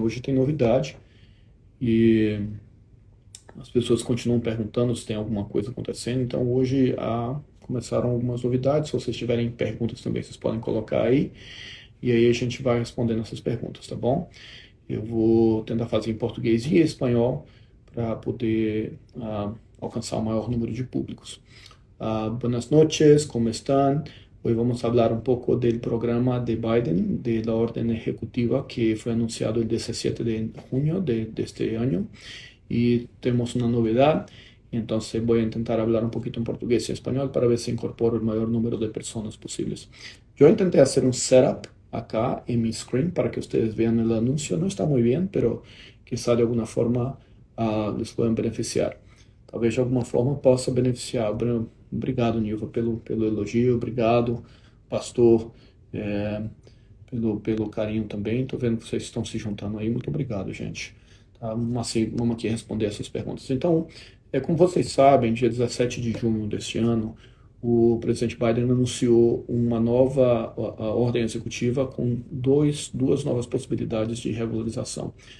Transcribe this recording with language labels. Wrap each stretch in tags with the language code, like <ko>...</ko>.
<pt>Hoje tem novidade e as pessoas continuam perguntando se tem alguma coisa acontecendo, então hoje começaram algumas novidades. Se vocês tiverem perguntas também, vocês podem colocar aí, e aí a gente vai respondendo essas perguntas, tá bom? Eu vou tentar fazer em português e espanhol para poder alcançar o maior número de públicos.</pt> <es>Buenas noches, ¿cómo están? Hoy vamos a hablar un poco del programa de Biden, de la orden ejecutiva que fue anunciado el 17 de junio de este año. Y tenemos una novedad, entonces voy a intentar hablar un poquito en portugués y español para ver si incorporo el mayor número de personas posibles. Yo intenté hacer un setup acá en mi screen para que ustedes vean el anuncio. No está muy bien, pero quizá de alguna forma les puedan beneficiar.</es> <pt>Talvez de alguma forma possa beneficiar. Obrigado, Nilva, pelo elogio, obrigado, pastor, pelo carinho também. Estou vendo que vocês estão se juntando aí, muito obrigado, gente. Tá, vamos aqui responder essas perguntas. Então, como vocês sabem, dia 17 de junho deste ano, o presidente Biden anunciou uma nova a ordem executiva com duas novas possibilidades de regularização.</pt>